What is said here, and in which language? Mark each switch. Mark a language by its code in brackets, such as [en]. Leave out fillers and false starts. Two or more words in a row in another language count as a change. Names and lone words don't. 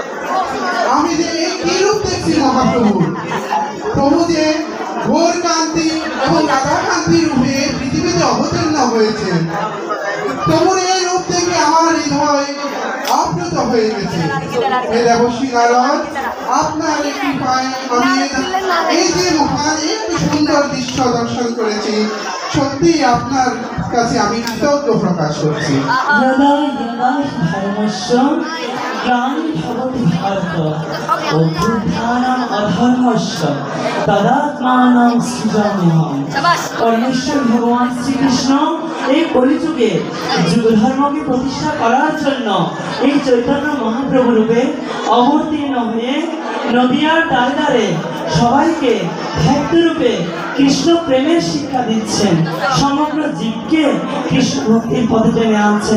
[bn] আমি যে এই কি রূপ দেখছি মহাপ্রভু, প্রভু যে ঘোর কান্তি এবং রাধা কান্তি রূপে পৃথিবীতে অবতীর্ণ হয়েছেন, প্রভুর এই রূপ দেখে আমার হৃদয় আপ্লুত হয়ে গেছে। হে দেবশ্রী নারদ, আপনার একটি পায়ে আমি এই যে মহান একটি সুন্দর দৃশ্য দর্শন করেছি, সত্যি আপনার কাছে আমি কৃতজ্ঞ প্রকাশ করছি। [sa] यदा यदा धर्मस्य ग्लानिर्भवति भारत अभ्युत्थानम् अधर्मस्य तदात्मानं सृजाम्यहम्। [bn] পরমেশ্বর ভগবান শ্রীকৃষ্ণ এই কলিযুগে যুগ ধর্মকে প্রতিষ্ঠা করার জন্য এই চৈতন্য মহাপ্রভু রূপে অবতীর্ণ হয়ে নদিয়ার দ্বারে দ্বারে সবাইকে ভক্ত রূপে কৃষ্ণ প্রেমের শিক্ষা দিচ্ছেন, সমগ্র জীবকে কৃষ্ণ ভক্তির পথে টেনে আনছেন।